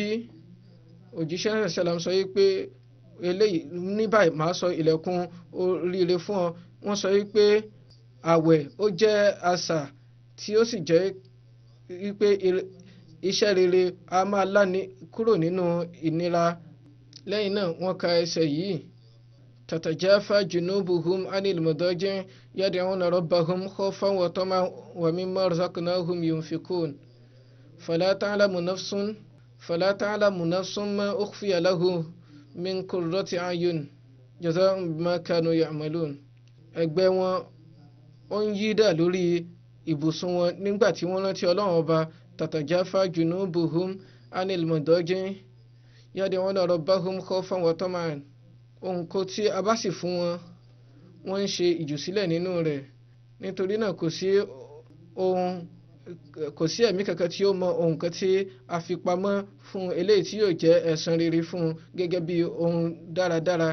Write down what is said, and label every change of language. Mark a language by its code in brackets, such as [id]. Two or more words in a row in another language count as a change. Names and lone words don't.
[yo] òjíṣẹ́ náà sàlám sọ wípé eléyìí ní báyìí màá sọ ilẹ̀kùn oríire fún ọ. wọ́n sọ wípé àwẹ̀ ó jẹ́ asà tí ó sì jẹ́ wípé iṣẹ́ rere a máa láni kúrò nínú ìnira. lẹ́yìn náà wọ́n ka ẹsẹ̀ yìí [ar] تتجافى جنوبهم عن المضاجع يدعون ربهم خوفا وطمعا ومما رزقناهم ينفقون فلا تعلم نفس ما أخفي لهم من قرة أعين جزاء بما كانوا يعملون. [yo] ẹgbẹ́ wọn ó ń yí dà lórí ibùsùn wọn nígbà tí wọ́n rántí ọlọ́run ọba [ar] تتجافى جنوبهم عن المضاجع يدعون ربهم خوفا وطمعا. [yo] ohun kó tí a bá sì fún wọn wọ́n ń ṣe ìjùsílẹ̀ nínú rẹ̀. nítorí náà kò sí ẹ̀mí kankan tí ó mọ ohun kan tí a fi pamọ́ fún eléyìí tí yóò jẹ́ ẹ̀san rere fún gẹ́gẹ́ bí ohun dáradára.